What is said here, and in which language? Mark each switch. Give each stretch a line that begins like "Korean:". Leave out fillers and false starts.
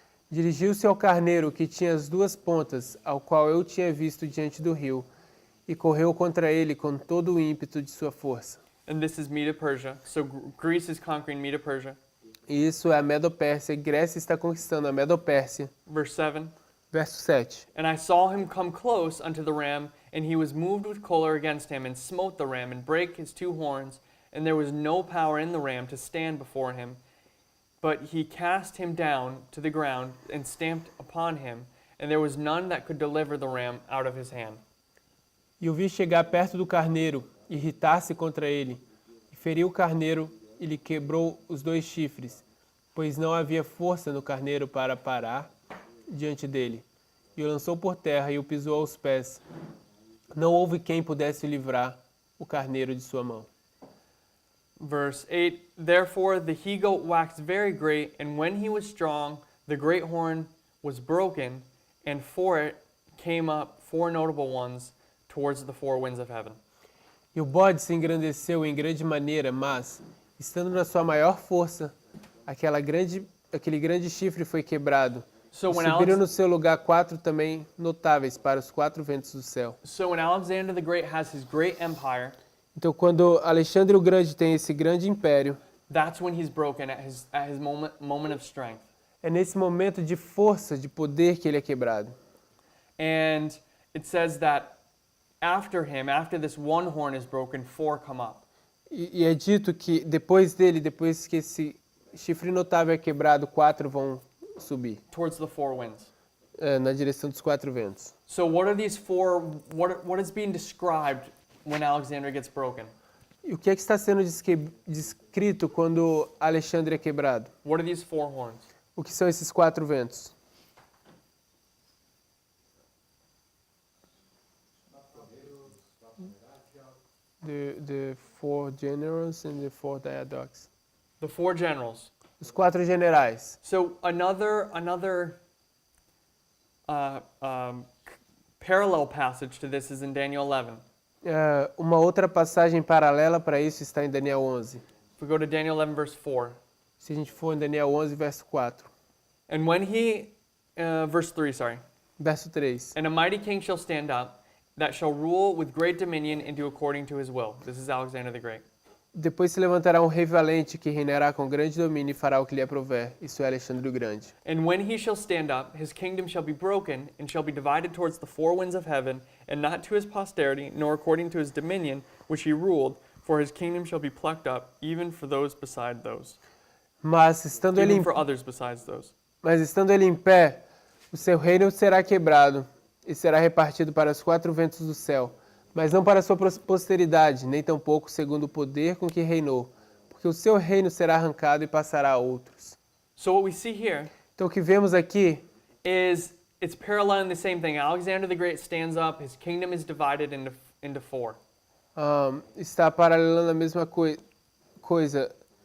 Portuguese: Dirigiu-se ao carneiro que tinha as duas pontas, ao qual eu tinha visto diante do rio, e correu contra ele com todo o ímpeto de sua força.
English: And this is Medo-Persia. So Greece is conquering Medo-Persia.
Portuguese: E isso é a Medo-Pérsia. Grécia está conquistando a Medo-Pérsia.
English: Verse 7.
Portuguese: Verso 7.
English: And I saw him come close unto the ram, and he was moved with choler against him, and smote the ram, and brake his two horns, and there was no power in the ram to stand before him. But he cast him down to the ground, and stamped upon him, and there was none that could deliver the ram out of his hand.
Portuguese: E o vi chegar perto do carneiro, irritar-se contra ele, e feriu o carneiro e lhe quebrou os dois chifres, pois não havia força no carneiro para parar diante dele. E o lançou por terra e o pisou aos pés. Não houve quem pudesse livrar o carneiro de sua mão.
English: Verse 8, therefore the he-goat waxed very great, and when he was strong, the great horn was broken, and for it came up four notable ones towards the four winds of heaven.
Portuguese: E o bode se engrandeceu em grande maneira, mas, estando na sua maior força, aquele grande chifre foi quebrado.
English: So
Portuguese: E
English: when,
Portuguese: subiram no seu lugar quatro também notáveis para os quatro ventos do céu.
English: so when Alexander the Great has his great empire,
Portuguese: Então, quando Alexandre o Grande tem esse grande império,
English: that's when he's broken at his moment of strength.
Portuguese: é nesse momento de força, de poder que ele é quebrado.
English: And it says that after this one horn is broken, four come up.
Portuguese: E é dito que depois dele, depois que esse chifre notável é quebrado, quatro vão subir
English: Towards the four winds.
Portuguese: na direção dos quatro ventos.
English: So what are these four, what is being described when Alexander gets broken?
Portuguese: E o que é que está sendo descrito quando Alexandre é quebrado?
English: What are these four horns?
Portuguese: O que são esses quatro ventos?
English: The four generals and the four diadoques. The four generals.
Portuguese: Os quatro generais.
English: So another parallel passage to this is in Daniel 11.
Portuguese: Uma outra passagem paralela para isso está em Daniel 11.
English: If we go to Daniel 11 verse 4.
Portuguese: Se a gente for em Daniel 11, verso 4.
English: And when he, verse 3, sorry.
Portuguese: Verso 3.
English: And a mighty king shall stand up, that shall rule with great dominion and do according to his will. This is Alexander the Great.
Portuguese: Depois se levantará um rei valente que reinará com grande domínio e fará o que lhe aprouver. Isso é Alexandre o Grande.
English: And when he shall stand up, his kingdom shall be broken, and shall be divided towards the four winds of heaven, and not to his posterity, nor according to his dominion, which he ruled, for his kingdom shall be plucked up, even for those beside those.
Portuguese: Mas estando ele
English: Even for others besides those.
Portuguese: em pé, o seu reino será quebrado e será repartido para os quatro ventos do céu, mas não para a sua posteridade, nem tampouco segundo o poder com que reinou, porque o seu reino será arrancado e passará a outros.
English: So what we see here
Portuguese: Então o que vemos aqui
English: is it's paralleling the same thing. Alexander the Great stands up, his kingdom is divided into four.
Portuguese: está paralelando a mesma coisa.